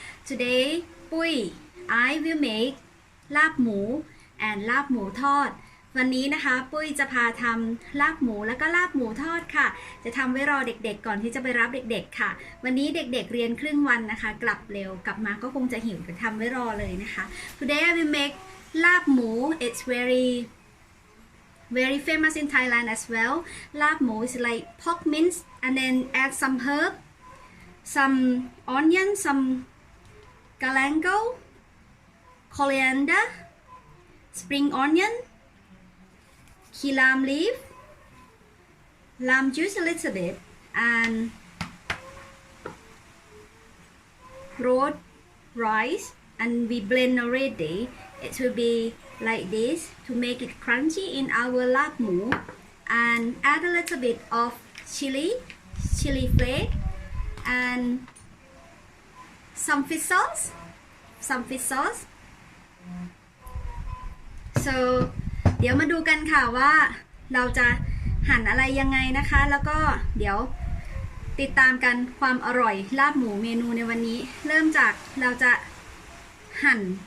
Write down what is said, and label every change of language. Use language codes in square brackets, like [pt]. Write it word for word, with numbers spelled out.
[en] Today ปุ้ย I will make ลาบหมู and ลาบหมูทอด [th] วันนี้นะคะ ปุ้ยจะพาทำลาบหมูแล้วก็ลาบหมูทอดค่ะ จะทำไว้รอเด็กๆ ก่อนที่จะไปรับเด็กๆค่ะ วันนี้เด็กๆเรียนครึ่งวันนะคะ กลับเร็วกลับมาก็คงจะหิวจะทำไว้รอเลยนะคะ [en] Today I will make ลาบหมู it's very very famous in Thailand as well. Lap mo is like pork mince and then add some herb, some onion, some galangal, coriander, spring onion, key lime leaf, lime juice a little bit, and rolled rice, and we blend already. It will be like this to make it crunchy in our lap mu, and add a little bit of chili chili flake and some fish sauce some fish sauce so [th] เดี๋ยวมาดูกันค่ะว่าเราจะหั่นอะไรยังไงนะคะ แล้วก็เดี๋ยวติดตามกันความอร่อยลาบหมูเมนูในวันนี้ เริ่มจากเราจะหั่น